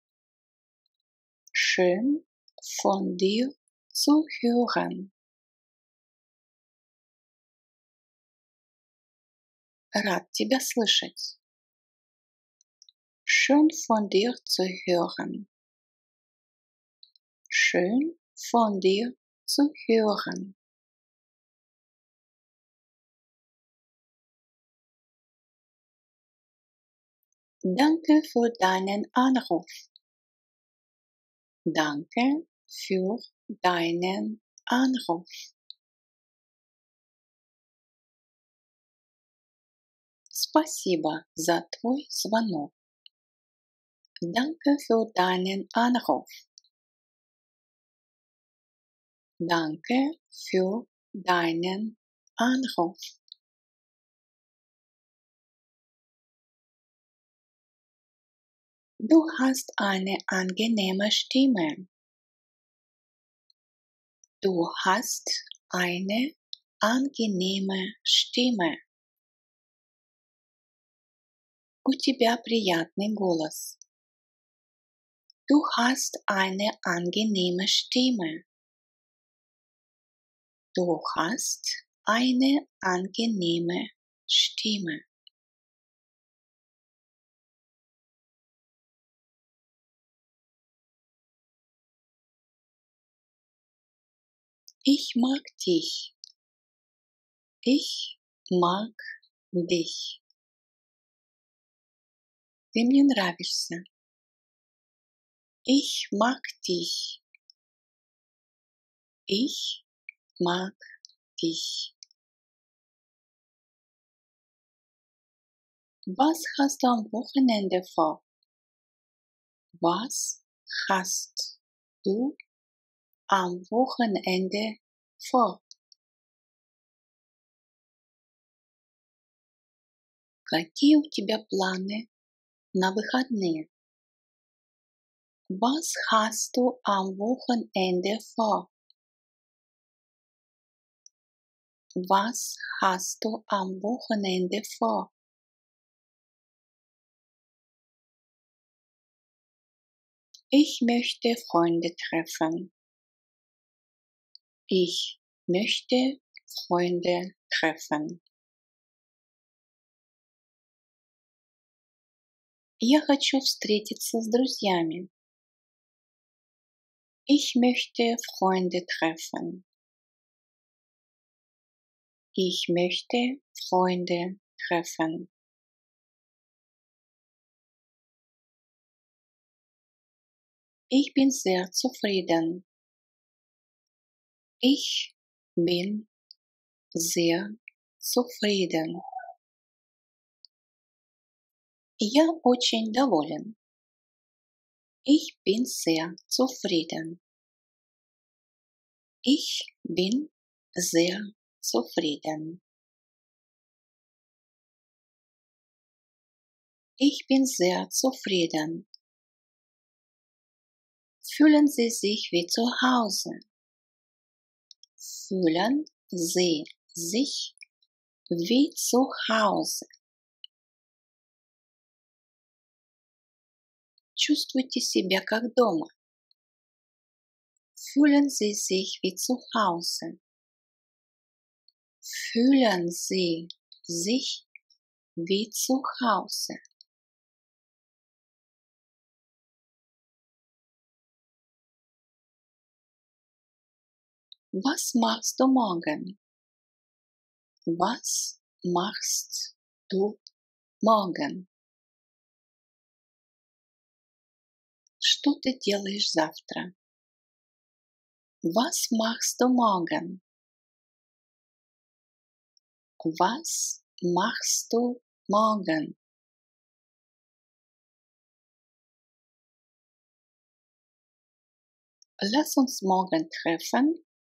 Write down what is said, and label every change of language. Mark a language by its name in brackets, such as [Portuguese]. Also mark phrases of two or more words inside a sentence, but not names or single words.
[German] Schön von dir zu hören. [Russian] Рад тебя слышать. [German] Schön von dir zu hören. Schön von dir zu hören. Danke für deinen Anruf. Danke für deinen Anruf. [Russian] Спасибо за твой звонок. [German] Danke für deinen Anruf. Danke für deinen Anruf. Du hast eine angenehme Stimme. Du hast eine angenehme Stimme. [Russian] У тебя приятный голос. [German] Du hast eine angenehme Stimme. Du hast eine angenehme Stimme. Ich mag dich. Ich mag dich. [Russian] Ты мне нравишься. [German] Ich mag dich. Ich mag dich. Was hast du am Wochenende vor? Was hast du am Wochenende vor? [Russian] Какие у тебя планы на выходные? [German] Was hast du am Wochenende vor? Was hast du am Wochenende vor? Ich möchte Freunde treffen. Ich möchte Freunde treffen. [Russian] Я хочу встретиться с друзьями. [German] Ich möchte Freunde treffen. Ich möchte Freunde treffen. Ich bin sehr zufrieden. Ich bin sehr zufrieden. [Russian] Я очень доволен. [German] Ich bin sehr zufrieden. Ich bin sehr zufrieden. Ich bin sehr zufrieden. Fühlen Sie sich wie zu Hause? Fühlen Sie sich wie zu Hause? [Russian] Чувствуйте себя как дома. [German] Fühlen Sie sich wie zu Hause? Fühlen Sie sich wie zu Hause? Was machst du morgen? Was machst du morgen? [Russian] Что ты делаешь завтра? [German] Was machst du morgen? Was machst du morgen? Lass uns morgen treffen.